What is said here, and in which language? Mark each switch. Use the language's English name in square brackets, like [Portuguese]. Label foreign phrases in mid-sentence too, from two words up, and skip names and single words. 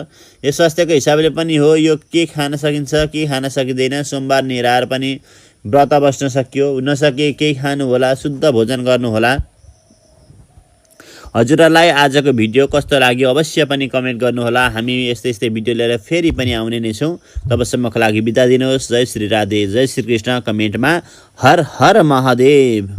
[Nepali] यो स्वास्थ्यको हिसाबले पनि हो। यो के खान सकिन्छ के खान सकिँदैन। सोमबार निराहार पनि व्रत बस्न सकियो, नसके केही खानु होला, शुद्ध भोजन गर्नु होला। हजुरहरूलाई आजको भिडियो कस्तो लाग्यो अवश्य पनि कमेन्ट गर्नुहोला। हामी यस्तै यस्तै भिडियो लिएर फेरि पनि आउने नै छौँ। तबसम्मको लागि बिदा दिनुहोस्। जय श्री राधे, जय श्री कृष्ण। कमेन्टमा हर हर महादेव।